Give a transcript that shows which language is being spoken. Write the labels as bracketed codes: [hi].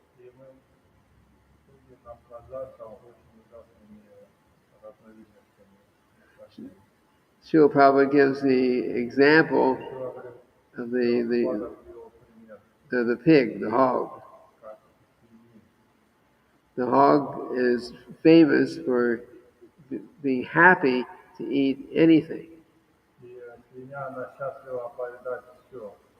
[ru] и мы будем наслаждаться очень ужасными разновидностями. [en] Srila Prabhupada gives the example of [ru] Прабхупада привел пример, [en] the pig, the hog. [ru] как свиньи. [en] The hog is famous for being happy to eat anything. [ru] И свинья, она счастлива поедать все.